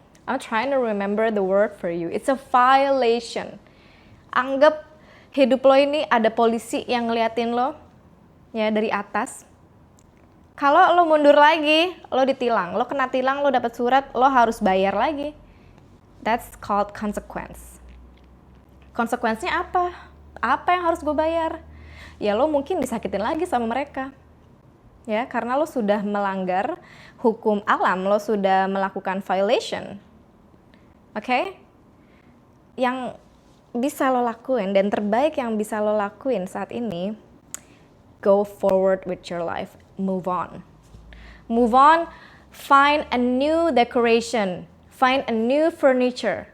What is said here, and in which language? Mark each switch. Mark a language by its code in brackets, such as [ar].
[en] I'm trying to remember the word for you. It's a violation. [id] Anggap hidup lo ini ada polisi yang ngeliatin lo ya dari atas. Kalau lo mundur lagi, lo ditilang. Lo kena tilang, lo dapat surat, lo harus bayar lagi. [en] That's called consequence. [id] Konsekuensinya apa? Apa yang harus gue bayar? Ya lo mungkin disakitin lagi sama mereka. Ya, karena lo sudah melanggar hukum alam, lo sudah melakukan violation. Oke? Yang bisa lo lakuin dan terbaik yang bisa lo lakuin saat ini, [en] go forward with your life. Move on. Move on, find a new decoration, find a new furniture.